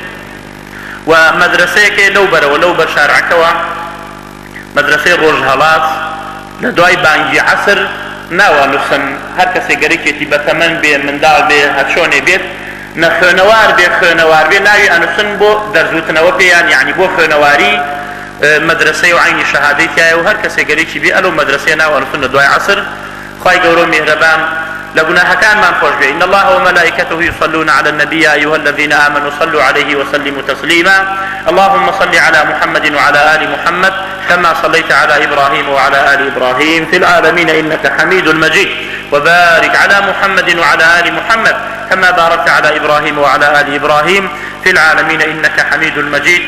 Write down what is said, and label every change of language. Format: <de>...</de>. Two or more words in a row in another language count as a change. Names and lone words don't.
<ckb>و مەدرسەیەکێ لەو بەرەوە لەو بەر شارعەکەوە، مەدرسەی ڕۆژهەڵات، لە دوای بانگی عەسر ناوانووسن هەر کەسێک گەرەکێتی بەتەمەن بێ، منداڵ بێ، هەر چۆنێ بێت، نە خوێنەوار بێ ناوی ئەنووسن بۆ دەرزوتنەوە پێیان، یعنی بۆ خوێنەواری مەدرسەی و عینی شەهادەی تایە، و هەر کەسێک گەرێکی بێ ئەلەو مەدرسەیە ناوانووسن لە دوای عەسر. خوای گەورە و میهرەبان لگناهكان خوش به.</ckb> <ar>إن الله وملائكته يصلون على النبي يا أيها الذين آمنوا صلوا عليه وسلموا تسليما. اللهم صل على محمد وعلى آل محمد كما صليت على إبراهيم وعلى آل إبراهيم في العالمين إنك حميد مجيد. وبارك على محمد وعلى آل محمد كما باركت على إبراهيم وعلى آل إبراهيم في العالمين إنك حميد مجيد.</ar>